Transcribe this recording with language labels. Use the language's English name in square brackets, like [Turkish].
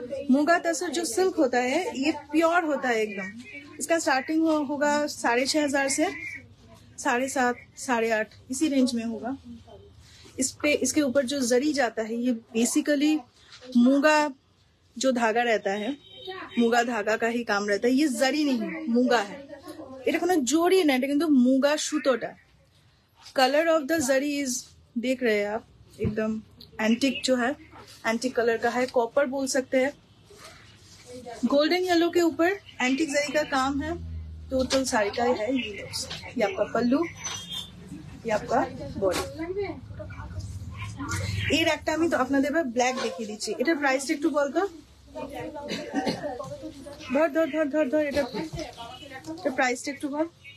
[Hindi] मुगा तसर जो सिल्क होता है ये प्योर होता है एकदम। इसका स्टार्टिंग होगा 6,500 से 7,500, 8,500 इसी रेंज में होगा। इस पे इसके ऊपर जो जरी जाता है ये बेसिकली मूंगा जो धागा रहता है, मूंगा धागा का ही काम रहता है। ये जरी नहीं मूंगा है, [Bangla] এটা কোনো জড়ি না, এটা কিন্তু মুগা সুতোটা। [Hindi] Colour of the zari is देख रहे हैं आप, एकदम एंटिक जो है, एंटिक कलर का है, कॉपर बोल सकते हैं। गोल्डन येलो के ऊपर एंटिक जरी का काम है। टोटल साड़ी का है ये आपका पल्लू, ये आपका बॉडी। [Bangla] এর একটা আমি তো আপনাদের এবার ব্ল্যাক দেখিয়ে দিচ্ছি। এটার প্রাইসটা একটু বলতো। ধর ধর ধর ধর ধর এটা প্রাইসটা একটু বল।